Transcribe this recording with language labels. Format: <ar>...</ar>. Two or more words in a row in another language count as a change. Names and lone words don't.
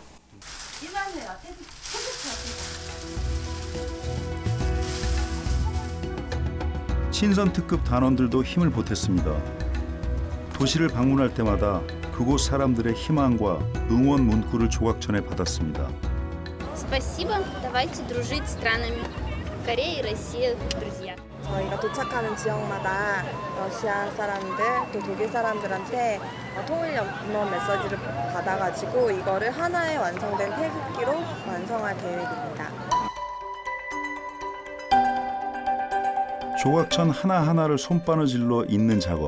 <ko>이만해요. 태극기. 신선 특급 단원들도 힘을 보탰습니다. 도시를 방문할 때마다 그곳 사람들의 희망과 응원 문구를 조각전에 받았습니다.</ko> <ru>Спасибо. Давайте дружить с странами. Корея и Россия друзья.</ru> <ko>저희가 도착하는 지역마다 러시아 사람들 또 독일 사람들한테 통일 염원 메시지를 받아가지고 이거를 하나의 완성된 태극기로 완성할 계획입니다. 조각천 하나하나를 손바느질로 잇는 작업.</ko>